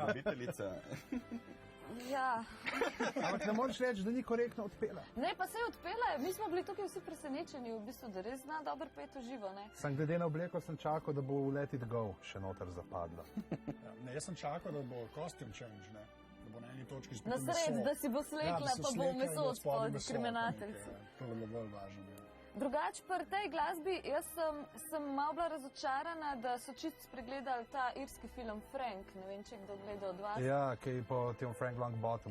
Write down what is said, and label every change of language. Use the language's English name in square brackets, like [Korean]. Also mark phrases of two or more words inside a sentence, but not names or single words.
[Slovenian] ljubiteljica. Ja. Ampak ne moreš reči, da ni korektno odpela. Ne, pa se je odpela, mi smo bili tukaj vsi presenečeni, v bistvu, da res zna dobro peti v živo, ne? Sem glede na obleko sem čakal, da bo v Let It Go še noter zapadla. Ja, ne, jaz sem čakal, da bo [English] costume change, [Slovenian] ne? Da bo na eni točki spet Na sred, da si bo slekla, pa bo meso spod kriminalcev. To je bilo bolj važno. Ja. Drugače pri tej glasbi, jaz sem malo bila razočarana, da so čisto spregledali ta irski film Frank, ne vem, če kdo gleda od vas. Ja, ki je po tem Frank Longbottomu.